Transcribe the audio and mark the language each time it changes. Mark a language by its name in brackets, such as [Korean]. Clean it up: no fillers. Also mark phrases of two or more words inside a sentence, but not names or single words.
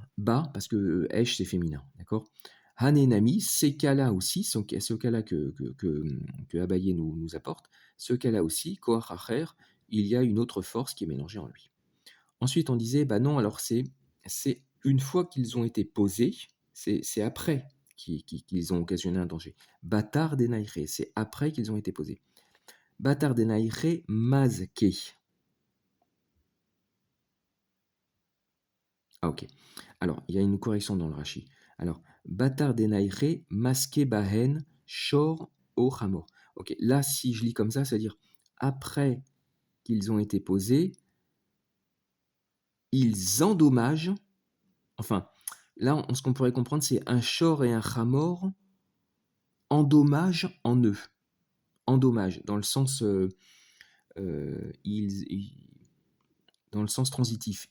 [French] Ba, parce que Esh, c'est féminin, d'accord? Hanenami, ces cas-là aussi, ce cas-là que Abaye nous apporte, ce cas-là aussi, [Hebrew] כח אחר, [French] il y a une autre force qui est mélangée en lui. Ensuite, on disait, bah non, alors c'est une fois qu'ils ont été posés, c'est après qu'ils ont occasionné un danger. [Aramaic] בתר דנייחי, [French] c'est après qu'ils ont été posés. [Aramaic] בתר דנייחי מזקי. [French] Ah ok. Alors, il y a une correction dans le Rashi. Alors, [Aramaic] בתר דנייחי מזקי בהן שור או חמור. [French] Ok, là, si je lis comme ça, c'est-à-dire après qu'ils ont été posés, ils endommagent. Enfin, là, ce qu'on pourrait comprendre, c'est un shor et un hamor endommagent en eux. Endommagent, dans le sens, dans le sens transitif.